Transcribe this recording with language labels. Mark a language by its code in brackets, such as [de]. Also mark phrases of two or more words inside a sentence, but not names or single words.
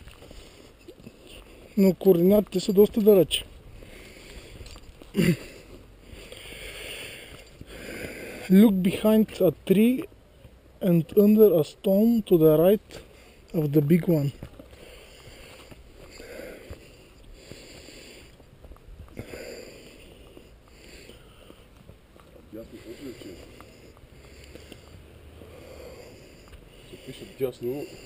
[bg] Но координатите са доста далече. [en] Look behind a tree and under a stone to the right of the big one. [bg] Пише дясно.